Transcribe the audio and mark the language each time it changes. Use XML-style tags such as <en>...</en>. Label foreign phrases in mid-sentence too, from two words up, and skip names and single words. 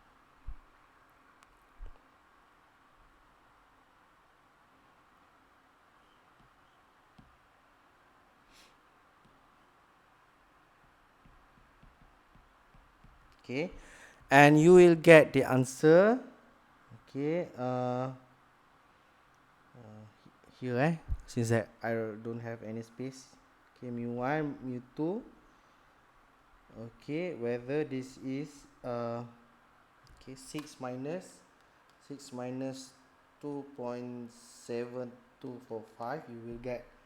<en>Okay, and you will get the answer. Okay, here since I don't have any space. Okay, mu1 mu2. Okay, whether this is okay, 6 minus 2.7245, you will get</en>